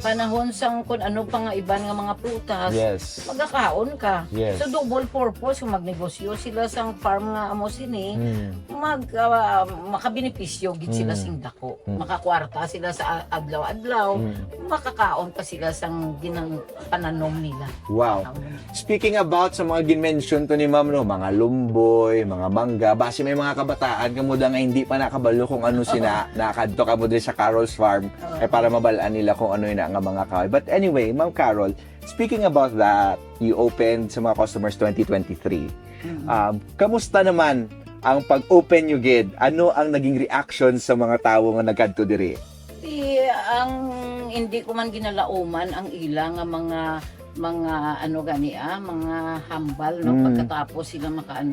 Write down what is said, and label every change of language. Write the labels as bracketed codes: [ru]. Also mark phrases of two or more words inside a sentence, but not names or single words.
[hil] Panahon sang kun ano pa nga iban nga mga prutas, Yes. magkakaon ka. Yes. So [en] double purpose [hil] kung magnegosyo sila sang farm nga amo sini, makabenepisyo gid sila sing dako. Makakwarta sila sa adlaw-adlaw, makakaon pa sila sang ginang pananom nila. Wow. [en] Speaking about [hil] sa mga ginmention to ni Ma'am, no, mga lumboy, mga mangga, base may mga kabataan kamo da nga hindi pa nakabalo kung ano sina nakadto kamo diri sa Carol's Farm ay para mabalaan nila kung ano yun nga mga kahoy. [en] But anyway, Ma'am Carol, speaking about that, you opened [hil] sa mga [en] customers 2023. [hil] Kamusta naman ang pag-open nyo gid? Ano ang naging reaction sa mga tao nga nagkadto diri? Ang hindi ko man ginalauman ang ila nga mga mga ano gani mga hambal no pagkatapos sila makaano.